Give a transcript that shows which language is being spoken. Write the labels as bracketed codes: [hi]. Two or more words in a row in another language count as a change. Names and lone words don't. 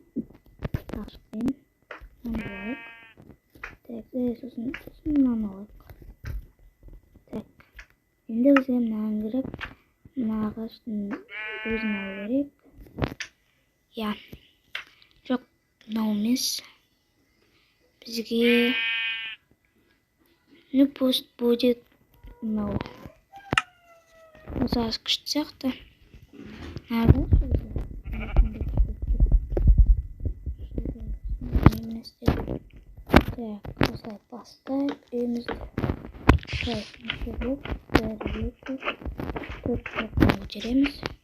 [kk] Ашықпен мынаны алайық. Сосын мынаны алайық. Енді бізге мынаны керек, мына ағаштың өзін алу керек. Я, жоқ, мынау емес. Бізге [ru] ну пусть будет [kk] мынау. Осы ағаш күшті сияқты. Так, осылай бастайық үйімізді. Төрт блоктан көтереміз.